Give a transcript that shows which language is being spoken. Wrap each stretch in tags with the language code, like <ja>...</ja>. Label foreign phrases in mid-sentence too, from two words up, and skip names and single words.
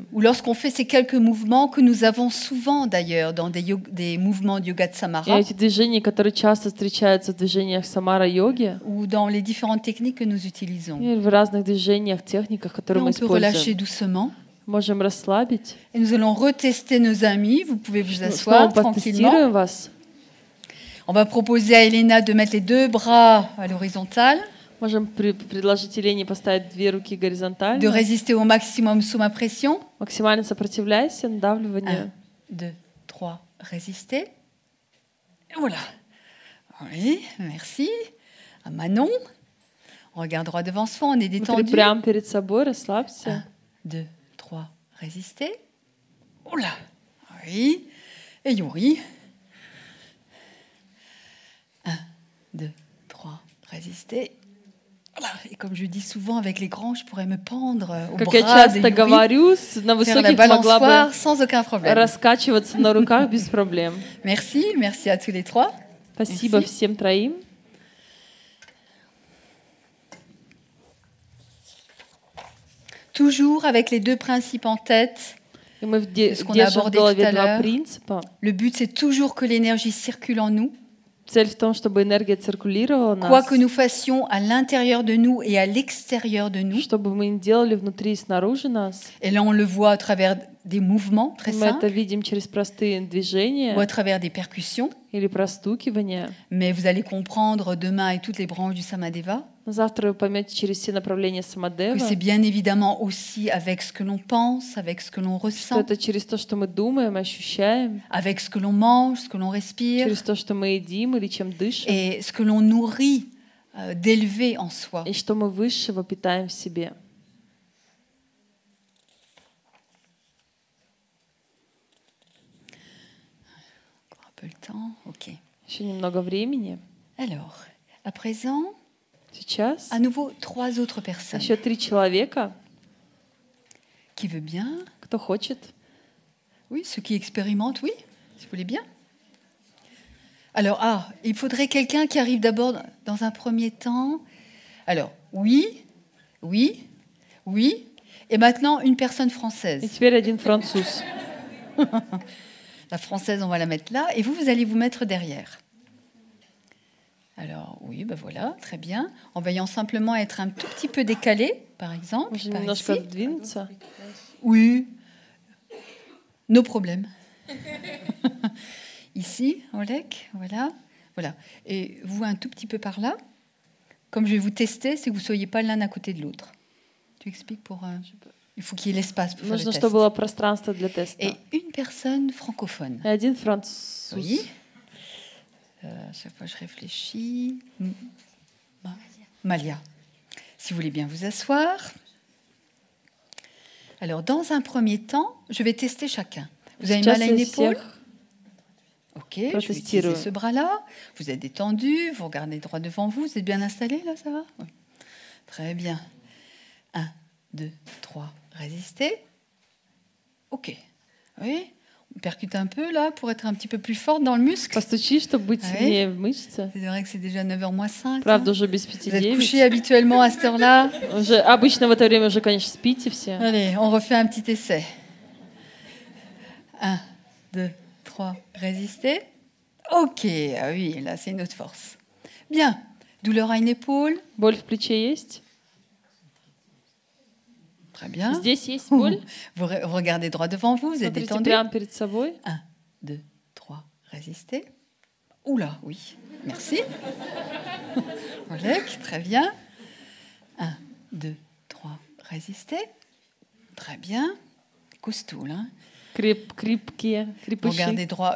<fr>Ou lorsqu'on fait ces quelques mouvements que nous avons souvent d'ailleurs dans des mouvements de Yoga de</fr> <ru>И Samara эти движения, которые часто встречаются в движениях самара-йоги,</ru> <fr>ou dans les différentes techniques que nous utilisons.</fr> <ru>и в разных движениях, техниках,</ru> <fr>Et</fr> <ru>которые мы</ru> <fr>on peut relâcher</fr> <ru>используем.</ru> <fr>doucement.</fr> <ru>Можем расслабить.</ru> <fr>Et nous allons retester nos amis. Vous pouvez vous</fr> <ru>Снова</ru> <fr>asseoir tranquillement.</fr> <ru>потестируем вас.</ru> <fr>On va proposer à Elena de mettre les deux bras à l'horizontale,</fr> <ru>Можем предложить Елене поставить две руки</ru> <fr>de</fr> <ru>горизонтально.</ru> <fr>résister au maximum sous ma pression.</fr> <ru>Максимально сопротивляйся надавливанию.</ru> <fr>1, 2, 3, résister. Et voilà. Oui, merci. À Manon. On regarde droit devant soi, on est</fr> <ru>Смотри</ru> <fr>détendu.</fr> <ru>прямо перед собой, расслабься.</ru> <fr>1, 2, 3, résister. Oula. Oui. Et Yuri. 1, 2, 3, résister. Voilà. Et comme je dis souvent avec les grands, je pourrais me pendre au</fr> <ru>Как я</ru> <fr>bras de</fr> <ru>часто</ru> <fr>Yuri,</fr> <ru>говорю, на</ru> <fr>faire la</fr> <ru>высоких могла</ru> <fr>balançoire</fr> <ru>бы</ru> <fr>sans aucun problème.</fr> <ru>раскачиваться на руках без проблем.</ru> <fr>Merci, merci à tous les trois.</fr> <ru>Спасибо</ru> <fr>Merci.</fr> <ru>всем троим.</ru> <fr>Toujours avec les deux principes en tête.</fr> <ru>И мы</ru> <fr>Ce qu'on a</fr> <ru>держим в</ru> <fr>abordé tout</fr> <ru>голове</ru> <fr>à</fr> <ru>два</ru> <fr>l'heure.</fr> <ru>принципа.</ru> <fr>Le but, c'est toujours que l'énergie circule en nous.</fr> <ru>Цель в том, чтобы энергия циркулировала в</ru> <fr>Quoi</fr> <ru>нас.</ru> <fr>que nous fassions à l'intérieur de nous et à l'extérieur de nous.</fr> <ru>Что бы мы ни делали внутри и снаружи нас.</ru> <fr>Et là, on le voit à travers des mouvements très</fr> <ru>Мы это</ru> <fr>simples</fr> <ru>видим через простые</ru> <fr>ou à</fr> <ru>движения</ru> <fr>travers des percussions.</fr> <ru>или простукивания.</ru> <fr>Mais vous allez comprendre demain avec toutes les branches du Samadeva</fr> <ru>Но завтра вы поймете через все направления</ru> <fr>que</fr> <ru>Самадева,</ru> <fr>c'est bien évidemment aussi avec ce que l'on pense, avec ce que l'on</fr> <ru>что</ru> <fr>ressent,</fr> <ru>это через то, что мы думаем, ощущаем,</ru> <fr>avec ce que l'on mange, ce que l'on respire</fr> <ru>через то, что мы едим или чем дышим,</ru> <fr>et ce que l'on nourrit d'élevé en soi.</fr> <ru>и что мы высшего питаем в себе.</ru> <fr>Encore un peu le temps. Ok.</fr> <ru>Еще немного времени.</ru> <fr>Alors, à présent,</fr> <ru>Сейчас</ru> <fr>à nouveau trois autres personnes.</fr> <ru>еще 3 человека,</ru> <fr>Qui veut bien?</fr> <ru>кто хочет.</ru> <fr>Oui, ceux qui expérimentent, oui, si vous voulez bien. Alors, il faudrait quelqu'un qui arrive d'abord dans un premier temps. Alors, oui, oui, oui. Et maintenant, une personne</fr> <ru>И</ru> <fr>française.</fr> <ru>теперь один француз.</ru> <fr>La française, on va la mettre là. Et vous, vous allez vous mettre derrière. Alors, oui, ben voilà, très bien. En veillant simplement à être un tout petit peu décalé, par exemple.</fr> <ru>Можно</ru> <fr>par</fr> <ru>немножко</ru> <fr>ici.</fr> <ru>сдвинуться.</ru> <fr>Oui, nos problèmes. Ici, Olek, voilà, voilà. Et vous, un tout petit peu par là. Comme je vais vous tester, c'est que vous ne soyez pas l'un à côté de l'autre. Tu expliques pour... il faut qu'il y ait l'espace pour faire</fr> <ru>Нужно,</ru> <fr>le test.</fr> <ru>чтобы было пространство для теста.</ru> <fr>Et une personne francophone.</fr> <ru>И один француз.</ru> <fr>Oui. À chaque fois, je réfléchis. Malia. Si vous voulez bien vous asseoir. Alors, dans un premier temps, je vais tester chacun. Vous avez mal à une épaule? Ok, je vais utiliser ce bras-là. Vous êtes détendu, vous regardez droit devant vous. Vous êtes bien installé, là, ça va? Oui. Très bien. 1, 2, 3, résistez. Ok. Oui. On percute un peu, là, pour être un petit peu plus forte dans le muscle.</fr> <ru>Постучи, чтобы быть сильнее в мышце.</ru> <fr>C'est vrai que c'est déjà 9h moins 5.</fr> <ru>Правда, уже без 5</ru> <fr>Vous êtes couchés habituellement à cette heure-là.</fr> <ru>Обычно в это время уже, конечно, спите все.</ru> <fr>Allez, on refait un petit essai. 1, 2, 3, résistez. Ok, ah oui, là c'est une autre force. Bien, douleur à une épaule.</fr> <ru>Боль в плече есть?</ru> <fr>Très bien.</fr> <ru>Здесь есть боль?</ru> <fr>Vous regardez droit devant vous, vous êtes</fr> <ru>Смотрите</ru> <fr>détendu.</fr> <ru>прямо перед собой.</ru> <fr>1, 2, 3, résistez. Oula, oui, merci. Olek, très bien. 1, 2, 3, résistez. Très bien. Costaud, hein.</fr> <ru>Крепкие, крепыши.</ru> <fr>Regardez droit.</fr>